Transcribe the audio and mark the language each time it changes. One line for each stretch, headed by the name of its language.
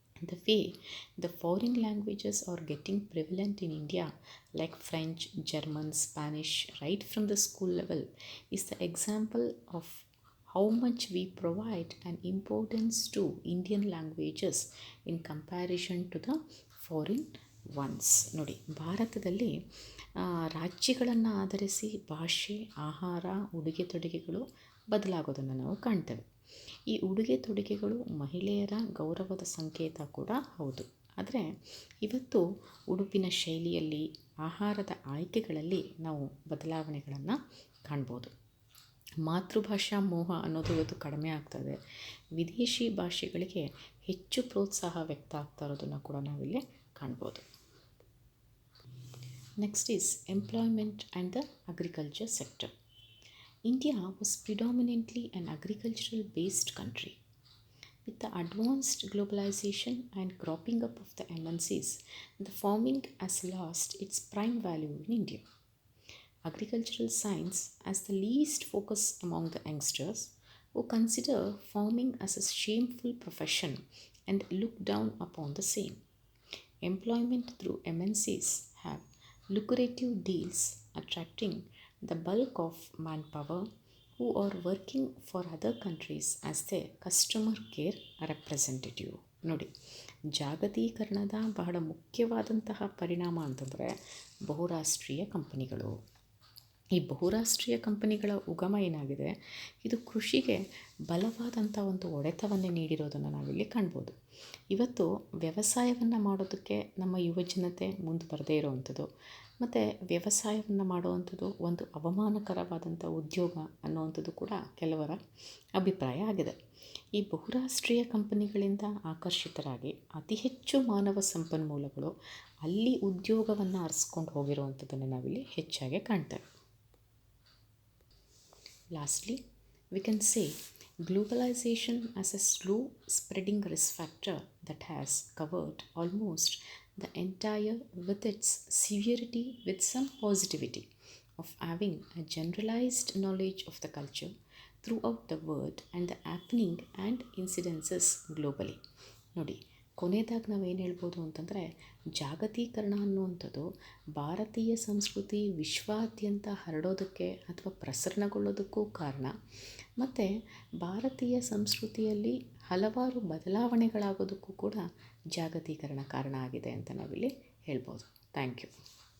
English: The way the foreign languages are getting prevalent in India, like French, German, Spanish, right from the school level, is the example of how much we provide an importance to Indian languages in comparison to the foreign ones.
Kannada: ನೋಡಿ ಭಾರತದಲ್ಲಿ ರಾಜ್ಯಗಳನ್ನು ಆಧರಿಸಿ ಭಾಷೆ, ಆಹಾರ, ಉಡುಗೆ ತೊಡುಗೆಗಳು ಬದಲಾಗೋದನ್ನು ನಾವು ಕಾಣ್ತೇವೆ. ಈ ಉಡುಗೆ ತೊಡುಗೆಗಳು ಮಹಿಳೆಯರ ಗೌರವದ ಸಂಕೇತ ಕೂಡ ಹೌದು. ಆದರೆ ಇವತ್ತು ಉಡುಪಿನ ಶೈಲಿಯಲ್ಲಿ, ಆಹಾರದ ಆಯ್ಕೆಗಳಲ್ಲಿ ನಾವು ಬದಲಾವಣೆಗಳನ್ನು ಕಾಣ್ಬೋದು. ಮಾತೃಭಾಷಾ ಮೋಹ ಅನ್ನೋದು ಇವತ್ತು ಕಡಿಮೆ ಆಗ್ತದೆ. ವಿದೇಶಿ ಭಾಷೆಗಳಿಗೆ ಹೆಚ್ಚು ಪ್ರೋತ್ಸಾಹ ವ್ಯಕ್ತ ಆಗ್ತಾ ಇರೋದನ್ನು ಕೂಡ ನಾವಿಲ್ಲಿ ಕಾಣ್ಬೋದು.
English: Next is employment and the agriculture sector. India was predominantly an agricultural based country. With the advanced globalization and cropping up of the MNCs, the farming has lost its prime value in India. Agricultural science has the least focus among the youngsters, who consider farming as a shameful profession and look down upon the same. Employment through MNCs have lucrative deals attracting the bulk of manpower who are working for other countries as their customer care representative.
Kannada: ನೋಡಿ, ಜಾಗತೀಕರಣದ ಬಹಳ ಮುಖ್ಯವಾದಂತಹ ಪರಿಣಾಮ ಅಂತಂದರೆ ಬಹುರಾಷ್ಟ್ರೀಯ ಕಂಪನಿಗಳು. ಈ ಬಹುರಾಷ್ಟ್ರೀಯ ಕಂಪನಿಗಳ ಉಗಮ ಏನಾಗಿದೆ, ಇದು ಕೃಷಿಗೆ ಬಲವಾದಂಥ ಒಂದು ಹೊಡೆತವನ್ನೇ ನೀಡಿರೋದನ್ನು ನಾವಿಲ್ಲಿ ಕಾಣ್ಬೋದು. ಇವತ್ತು ವ್ಯವಸಾಯವನ್ನು ಮಾಡೋದಕ್ಕೆ ನಮ್ಮ ಯುವಜನತೆ ಮುಂದೆ ಬರದೇ ಇರೋವಂಥದ್ದು, ಮತ್ತು ವ್ಯವಸಾಯವನ್ನು ಮಾಡುವಂಥದ್ದು ಒಂದು ಅವಮಾನಕರವಾದಂಥ ಉದ್ಯೋಗ ಅನ್ನುವಂಥದ್ದು ಕೂಡ ಕೆಲವರ ಅಭಿಪ್ರಾಯ ಆಗಿದೆ. ಈ ಬಹುರಾಷ್ಟ್ರೀಯ ಕಂಪನಿಗಳಿಂದ ಆಕರ್ಷಿತರಾಗಿ ಅತಿ ಹೆಚ್ಚು ಮಾನವ ಸಂಪನ್ಮೂಲಗಳು ಅಲ್ಲಿ ಉದ್ಯೋಗವನ್ನು ಅರಸ್ಕೊಂಡು ಹೋಗಿರುವಂಥದ್ದನ್ನು ನಾವಿಲ್ಲಿ ಹೆಚ್ಚಾಗಿ ಕಾಣ್ತೇವೆ.
English: Lastly, we can say globalization as a slow spreading risk factor that has covered almost the entire with its severity with some positivity of having a generalized knowledge of the culture throughout the world and the happening and incidences globally.
Kannada: ನೋಡಿ, ಕೊನೆಯದಾಗಿ ನಾವೇನು ಹೇಳ್ಬೋದು ಅಂತಂದರೆ, ಜಾಗತೀಕರಣ ಅನ್ನುವಂಥದ್ದು ಭಾರತೀಯ ಸಂಸ್ಕೃತಿ ವಿಶ್ವಾದ್ಯಂತ ಹರಡೋದಕ್ಕೆ ಅಥವಾ ಪ್ರಸರಣಗೊಳ್ಳೋದಕ್ಕೂ ಕಾರಣ, ಮತ್ತು ಭಾರತೀಯ ಸಂಸ್ಕೃತಿಯಲ್ಲಿ ಹಲವಾರು ಬದಲಾವಣೆಗಳಾಗೋದಕ್ಕೂ ಕೂಡ ಜಾಗತೀಕರಣ ಕಾರಣ ಆಗಿದೆ ಅಂತ ನಾವಿಲ್ಲಿ ಹೇಳ್ಬೋದು.
English: Thank you.